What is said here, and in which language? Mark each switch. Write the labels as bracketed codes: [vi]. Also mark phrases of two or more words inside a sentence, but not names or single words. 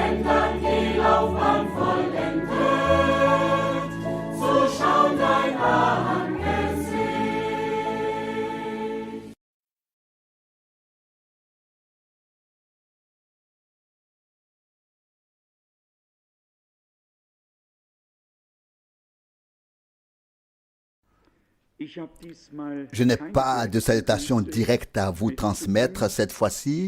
[de] dann die Laufbahn vollendet, so schaut dein Angesicht. [fr] Je n'ai pas de salutation directe à vous transmettre cette fois-ci.